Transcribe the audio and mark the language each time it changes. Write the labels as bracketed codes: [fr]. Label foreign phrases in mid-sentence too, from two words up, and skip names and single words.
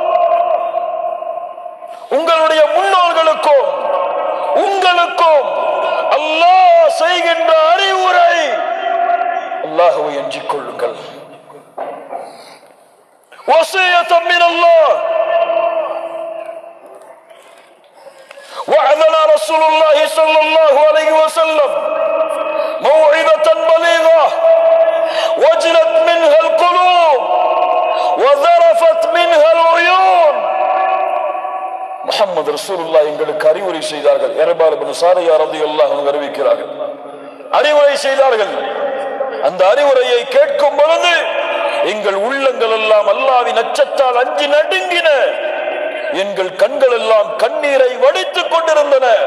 [ta] உங்களுடைய முன்னோர்களுக்கும் உங்களுக்கும் அல்லாஹ் செய்கின்ற அறிவுரை, அல்லாஹ்வை அஞ்சிக் கொள்ளுங்கள். [ar] وصية من الله. وعظنا رسول الله صلى الله عليه وسلم موعظة بليغة وجلت منها القلوب وذرفت منها العيون. [ta] முஹம்மது ரசூலுல்லாஹ் எங்களுக்கு அறிவுரை செய்தார்கள். இரபால் இப்னு சாரியா [ar] رضي الله عنه [ta] அறிவிக்கிறார்கள், அறிவுரை செய்தார்கள். அந்த அறிவுரையை கேட்கும் பொழுது எங்கள் உள்ளங்கள் எல்லாம் அல்லாஹ்வின் அச்சத்தால் அஞ்சி நடுங்கின. எங்கள் கண்கள் எல்லாம் கண்ணீரை வடித்துக் கொண்டிருந்தன.